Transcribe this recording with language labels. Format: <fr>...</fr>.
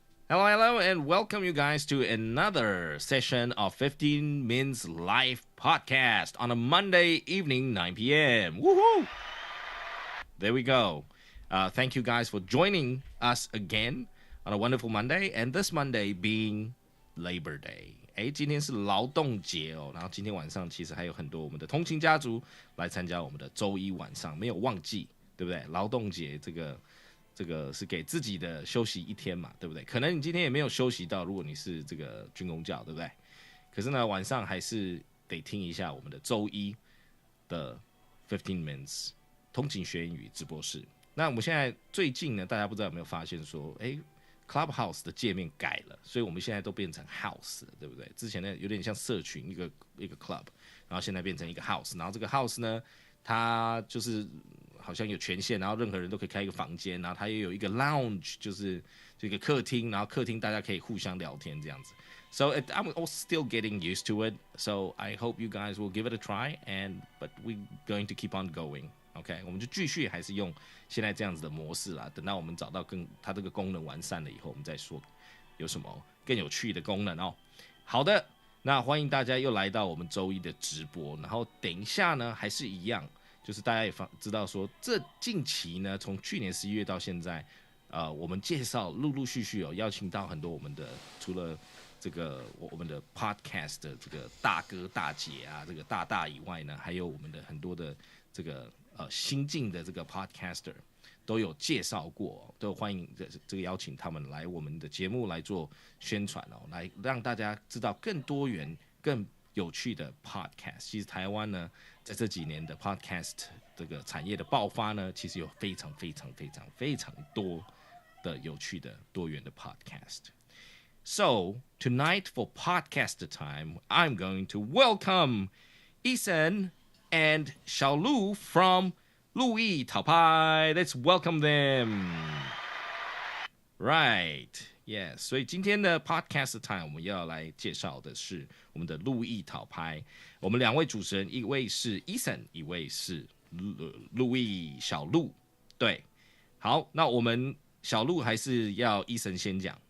<en>Hello, and welcome you guys to another session of 15 Minutes Live Podcast on a Monday evening, 9 p.m. Woohoo! There we go. Thank you guys for joining us again on a wonderful Monday, and this Monday being Labor Day.</en> <zh>今天是劳动节哦，然后今天晚上其实还有很多我们的通勤家族来参加我们的周一晚上，没有忘记，对不对？劳动节这个是给自己的休息一天嘛，对不对？可能你今天也没有休息到，如果你是这个军公教，对不对？可是呢，晚上还是得听一下我们的周一的15 Minutes 通勤学英语直播室。那我们现在最近呢，大家不知道有没有发现说，Clubhouse 的界面改了，所以我们现在都变成 House 了，对不对？之前呢有点像社群一个 Club， 然后现在变成一个 House， 然后这个 House 呢，它就是好像有权限，然后任何人都可以开一个房间，然后它也有一个 Lounge， 就是这个客厅，然后客厅大家可以互相聊天这样子。</zh> <en>So I'm still getting used to it. So I hope you guys will give it a try, but we're going to keep on going.</en> <zh>OK， 我们就继续还是用现在这样子的模式啦。等到我们找到它这个功能完善了以后，我们再说有什么更有趣的功能哦。好的，那欢迎大家又来到我们周一的直播。然后等一下呢，还是一样，就是大家也知道说，这近期呢，从去年11月到现在，我们介绍陆陆续续邀请到很多我们的除了这个我们的 podcast 的这个大哥大姐啊，这个大以外呢，还有我们的很多的这个新进的这个 podcaster，都有介绍过，都欢迎这个邀请他们来我们的节目来做宣传来让大家知道更多元、更有趣的 podcast。其实台湾呢，在这几年的 podcast 这个产业的爆发呢，其实有非常多的有趣的多元的 podcast。</zh> <en>So tonight for podcast time, I'm going to welcome Ethan and 小鹿 from 路易讨拍 Let's welcome them. Right, yes.</en> <zh>所以今天的 podcast time 我们要来介绍的是我们的路易讨拍。我们两位主持人，一位是 Ethan， 一位是路易小鹿。对，好，那我们小鹿还是要Ethan先讲。</zh>